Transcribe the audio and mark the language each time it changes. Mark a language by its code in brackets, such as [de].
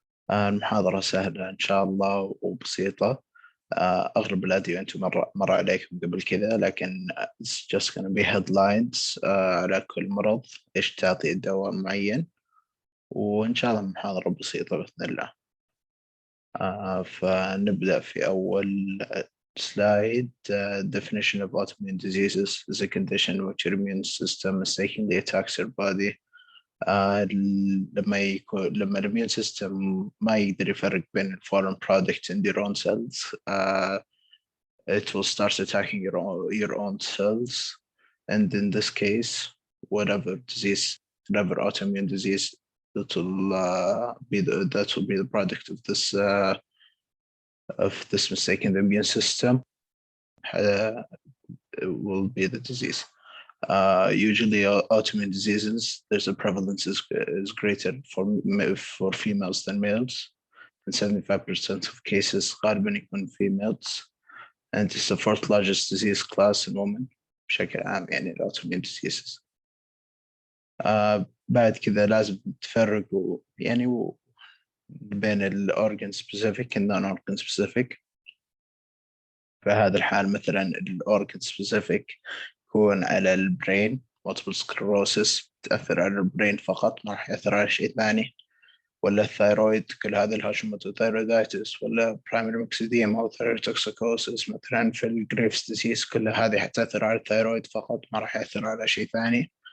[ar] المحاضرة سهلة إن شاء الله وبسيطة. أغلب الأدوية أنتم مر عليكم قبل كذا، لكن [en] it's just gonna be headlines [ar] على كل مرض، إيش تعطي دواء معين، وإن شاء الله محاضرة بسيطة بإذن الله. فنبدأ في أول slide. [en] Definition of autoimmune diseases is a condition in which your immune system mistakenly attacks your body. [ar] لما الاميون سيستم ما يقدر يفرق بين [en] foreign product in your own cells, it will start attacking your own cells, and in this case, whatever autoimmune disease, that will be the product of this mistaken immune system will be the disease. Usually autoimmune diseases, there's a prevalence is greater for females than males. In 75% of cases [ar] غالبا يكون [en] females, and it's the fourth largest disease class in women [ar] بشكل عام، يعني [en] autoimmune diseases. [ar] بعد كذا لازم تفرقوا يعني بين الأورجن سبيسيفيك [en] and non organ specific. [ar] فهذا الحال مثلا الأورجن سبيسيفيك يكون على البرين، multiple sclerosis تأثر على البرين فقط، ما راح يأثر على شيء ثاني، ولا الثايرويد كل هذا الهاشيموتوثايرويدايتس، ولا primary myxedema أو thyrotoxicosis مثلا في الجريفز ديزيز، كل هذه حتأثر على الثايرويد فقط، ما راح يأثر على شيء ثاني.